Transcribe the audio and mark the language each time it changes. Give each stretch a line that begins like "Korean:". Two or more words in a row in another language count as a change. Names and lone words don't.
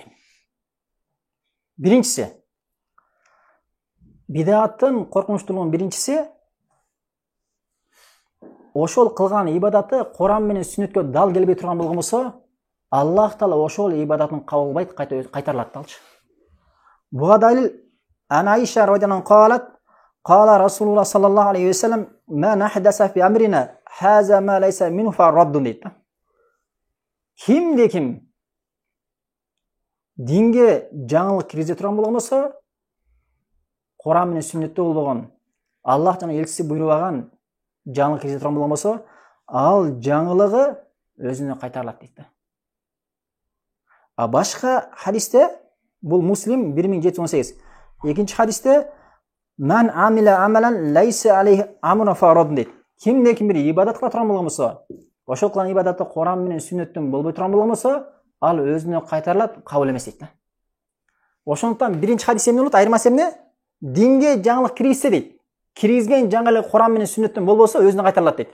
Kyrgyz: Биринчиси, бидаттын коркунучтуулугунун биринчиси ошол кылган ибадаты Куран менен сүннөткө дал келбей турган болгон болсо, Аллах Таала ошол ибадатын кабыл албайт, кайтарылат далчы. Буга далил
Arabic: Аиша رضي الله عنها قال رسول الله صلى الله عليه وسلم من أحدث في أمرنا هذا ما ليس منه فهو رد deydi.
Kyrgyz: Ким динге жаңылык киргизе турган болгон болсо, Куран менен сүннөттө болбогон, Аллах жана элчиси буйрубаган жаңылык киргизе турган болгон болсо, ал жаңылыгы өзүнө кайтарылат дейт. Башка хадисте, бул Муслим 1718. Экинчи хадисте
Arabic: من عمل عملا ليس عليه أمرنا فهو رد дейт.
Kyrgyz: Кимде ким бир ибадат кыла турган болгон болсо, ошол кылган ибадатты Куран менен сүннөттөн болбой турган болгон болсо, ал өзүнө кайтарылат, кабыл эмес дейт. Ошондуктан биринчи хадис эмне болот? Айырмасы эмне? Динге жаңылык киргизсе дейт. Киргизген жаңылык Куран менен сүннөттөн болбосо, өзүнө кайтарылат дейт.